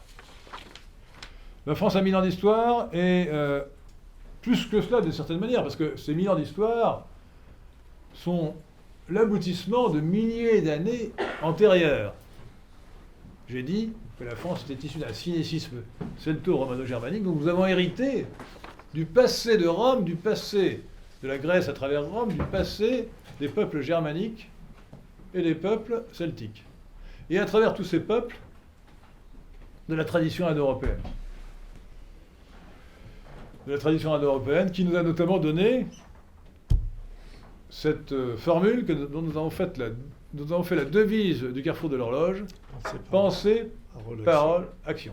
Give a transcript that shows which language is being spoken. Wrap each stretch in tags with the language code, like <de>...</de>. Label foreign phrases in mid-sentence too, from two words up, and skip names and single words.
<fr>La France a 1000 ans d'histoire et plus que cela, d'une certaine manière, parce que ces 1000 ans d'histoire sont l'aboutissement de milliers d'années antérieures. J'ai dit que la France était issue d'un synécisme celto-romano-germanique, donc nous avons hérité du passé de Rome, du passé de la Grèce à travers Rome, du passé des peuples germaniques et des peuples celtiques. Et à travers tous ces peuples, de la tradition indo-européenne. De la tradition indo-européenne qui nous a notamment donné cette formule dont nous avons fait la devise du carrefour de l'horloge, pensée, parole, action.</fr>